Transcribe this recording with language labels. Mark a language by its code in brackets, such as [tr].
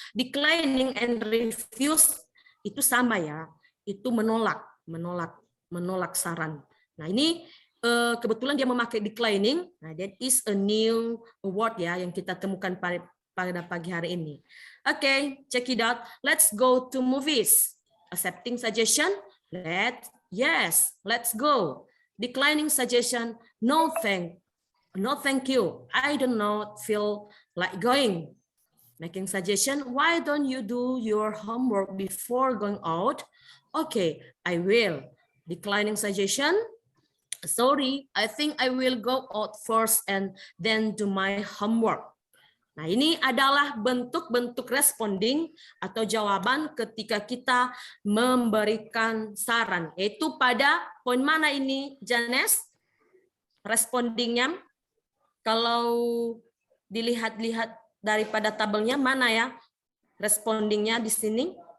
[en] Declining and refuse [id] itu sama ya, itu menolak saran. Nah, ini kebetulan dia memakai declining. Nah, [en] that is a new word [id] ya yang kita temukan pada pagi hari ini. [en] Okay, check it out. Let's go to movies. Accepting suggestion, yes, let's go. Declining suggestion, no thank you. I do not feel like going. Making suggestion, why don't you do your homework before going out? Okay, I will. Declining suggestion, sorry, I think I will go out first and then do my homework. [id] Nah, ini adalah bentuk-bentuk responding atau jawaban ketika kita memberikan saran. Yaitu pada poin mana ini, Janes? Respondingnya, kalau dilihat-lihat daripada tabelnya, mana ya respondingnya di sini?